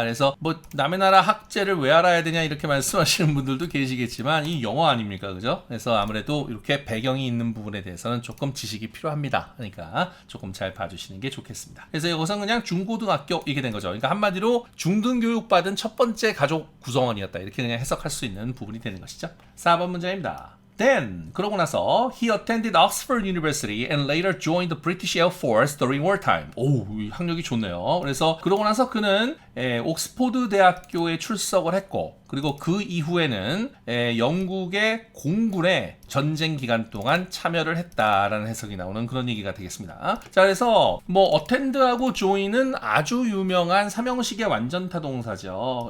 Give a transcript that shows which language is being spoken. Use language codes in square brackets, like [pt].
[ko] 그래서 뭐 남의 나라 학제를 왜 알아야 되냐 이렇게 말씀하시는 분들도 계시겠지만 이 영어 아닙니까, 그죠? 그래서 아무래도 이렇게 배경이 있는 부분에 대해서는 조금 지식이 필요합니다. 그러니까 조금 잘 봐주시는 게 좋겠습니다. 그래서 이것은 그냥 중고등학교 이게 된 거죠. 그러니까 한마디로 중등교육 받은 첫 번째 가족 구성원이었다 이렇게 그냥 해석할 수 있는 부분이 되는 것이죠. 4번 문제입니다. [en] Then, [ko] 그러고 나서 [en] he attended Oxford University and later joined the British Air Force during wartime. [ko] 오, 학력이 좋네요. 그래서 그러고 나서 그는 옥스포드 대학교에 출석을 했고 그리고 그 이후에는 영국의 공군에 전쟁 기간 동안 참여를 했다라는 해석이 나오는 그런 얘기가 되겠습니다. 자, 그래서 뭐 attend하고 join은 아주 유명한 삼형식의 완전타 동사죠.